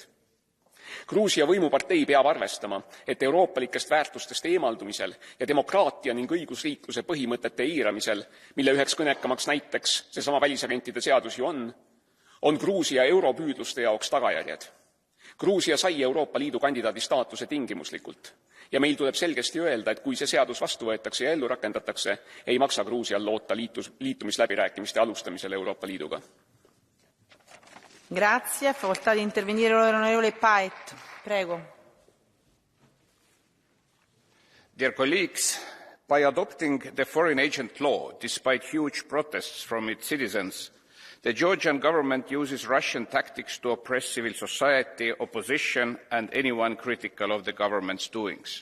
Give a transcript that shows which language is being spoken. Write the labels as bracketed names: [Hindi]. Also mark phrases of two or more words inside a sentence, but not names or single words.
[Estonian] Gruusia võimupartei peab arvestama, et euroopalikest väärtustest eemaldumisel ja demokraatia ning õigusriikluse põhimõtete eiramisel, mille üheks kõnekamaks näiteks seesama välisagentide seadus ju on Gruusia europüüdluste jaoks tagajärjed. Gruusia sai Euroopa Liidu kandidaadi staatuse tingimuslikult ja meil tuleb selgesti öelda, et kui see seadus vastu võetakse ja ellu rakendatakse, ei maksa Gruusial loota liitumisläbirääkimiste alustamisel Euroopa Liiduga. [Italian] Grazie. Facoltà di intervenire l'onorevole Paet. Prego. [English] Dear colleagues, by adopting the foreign agent law, despite huge protests from its citizens, the Georgian government uses Russian tactics to oppress civil society, opposition, and anyone critical of the government's doings.